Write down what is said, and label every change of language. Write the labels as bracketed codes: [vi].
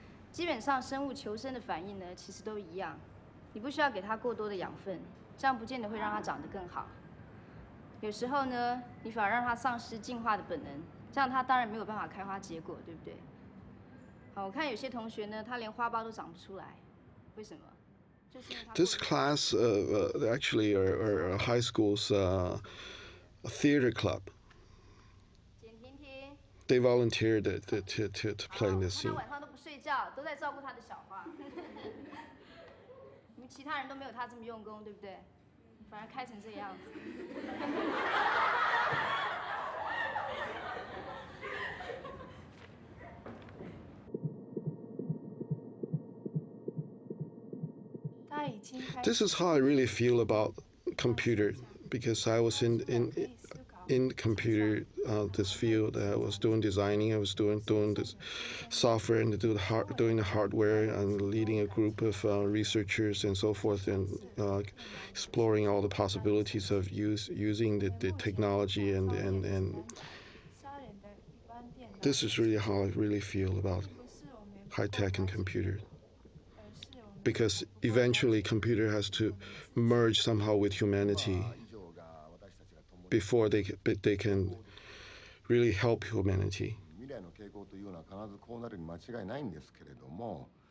[zh] 基本上生物求生的反应呢，其实都一样。你不需要给它过多的养分，这样不见得会让它长得更好。有时候呢，你反而让它丧失进化的本能，这样它当然没有办法开花结果，对不对？好，我看有些同学呢，他连花苞都长不出来，为什么？ [en] This class actually are high school's theater club. They volunteered to play in this scene. [zh] 他晚上都不睡觉，都在照顾他的小花。你们其他人都没有他这么用功，对不对？反而开成这个样子。 [en] This is how I really feel about computer, because I was in computer this field. I was doing designing. I was doing this software and doing the hardware and leading a group of researchers and so forth, and exploring all the possibilities of using the technology and this is really how I really feel about high tech and computer. Because eventually computer has to merge somehow with humanity before they can really help humanity. [ja] 未来の傾向というのは必ずこうなるに間違いないんですけれども、